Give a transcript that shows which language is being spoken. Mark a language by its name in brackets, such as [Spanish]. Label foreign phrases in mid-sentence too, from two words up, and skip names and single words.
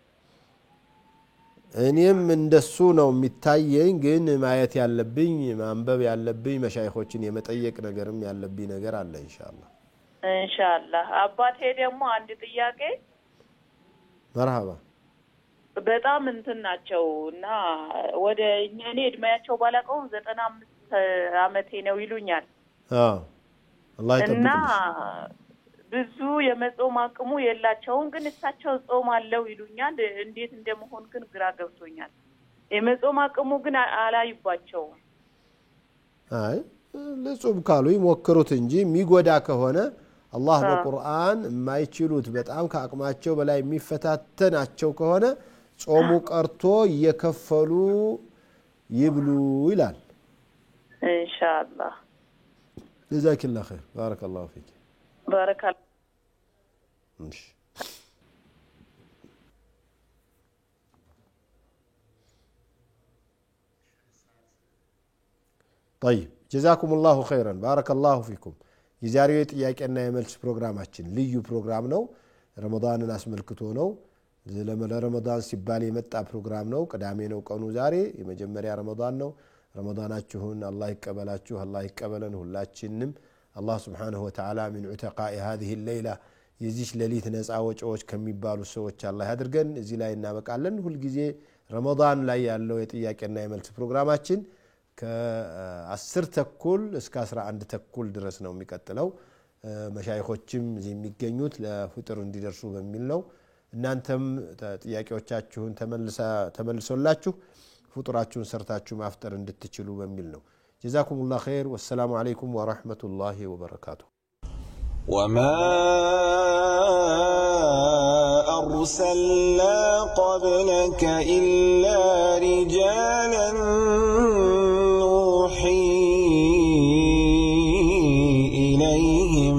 [Amharic] እኔም እንደሱ ነው የሚታየኝ ግን ማየት ያለብኝ ማንበብ ያለብኝ መሻይኾችን የመጠየቅ ነገርም ያለብኝ ነገር አለ ኢንሻአላህ አባቴ ደግሞ አንድ ጥያቄ [Arabic] مرحبا [Amharic] በጣም እንትናቸውና ወደ እኔ እድሜያቸው ባላቀው 95 አመቴ ነው ይሉኛል [Arabic] الله يتبارك [Amharic] እና ብዙ የመጾም አቅሙ የላቸውም ግን እሳቸው ጾም አለው ይሉኛል እንዴት እንደመሆን ግን ግራ ገብቶኛል የመጾም አቅሙ ግን አላይባቸው አይ ለጾም ካሉ ይሞክሩት እንጂ የሚጎዳ ከሆነ አላህ በቁርአን የማይችሉት በጣም ከአቅማቸው በላይ የሚፈታተናቸው ከሆነ ጾሙ ቀርቶ እየከፈሉ ይብሉ ይላል ኢንሻአላህ [Arabic] جزاك الله خير بارك الله فيك بارك الله طيب جزاكم الله خيرا بارك الله فيكم [Amharic] የዛሬው ጥያቄና የመልስ ፕሮግራማችን ልዩ ፕሮግራም ነው ረመዳንን አስመልክቶ ነው ለረመዳን ሲባል የመጣ ፕሮግራም ነው ቅዳሜ ነው ቀኑ ዛሬ የመጀመሪያ ረመዳን ነው ረመዳናችሁን አላህ ይቀበላችሁ አላህ ይቀበለን ሁላችንም አላህ [Arabic] سبحانه وتعالى من عتقاء هذه الليلة [Amharic] የዚህ ሌሊት ነፃ ወጪዎች ከሚባሉ ሰዎች አላህ ያድርገን እዚህ ላይ እናበቃለን ሁሉ ጊዜ ረመዳን ላይ ያለው የጥያቄና የመልስ ፕሮግራማችን ከ10 ተኩል እስከ 11 ተኩል ድረስ ነው የሚቀጥለው መሻይኾችም እዚህ የሚገኙት ለፍጥር እንዲደርሱ በሚል ነው እናንተም ጥያቄዎቻችሁን ተመልሶላችሁ ፍጥራችሁን ሰርታችሁ ማፍጠር እንድትችሉ በሚል ነው [Arabic] جزاكم الله خير والسلام عليكم ورحمة الله وبركاته وما أرسلنا قبلك إلا رجالا نوحي إليهم